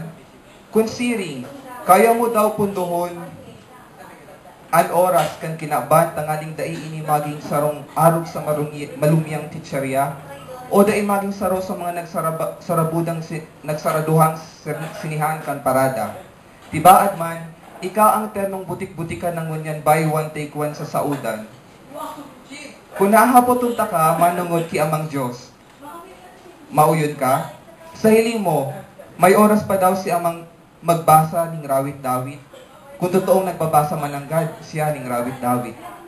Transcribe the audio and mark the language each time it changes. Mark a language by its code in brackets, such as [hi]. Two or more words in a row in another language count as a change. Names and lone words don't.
[bik] Kunsiring, kaya mo daw punduhon an oras kan kinaban tangaling dai ini maging sarong arog sa malumyang titserya, o dai maging saro sa mga nagsaraduhang sinihan kan parada. Tibaad man, ika ang ternong butik-butikan ng ngunyan [en] buy one take one [bik] sa saudan. Kung nahapotunta ka, manungod ki amang Diyos. Mauyon ka? Sa hiling mo, may oras pa daw si amang magbasa ning rawit-dawit. Kung totoong nagbabasa mananggad, siya ning rawit-dawit.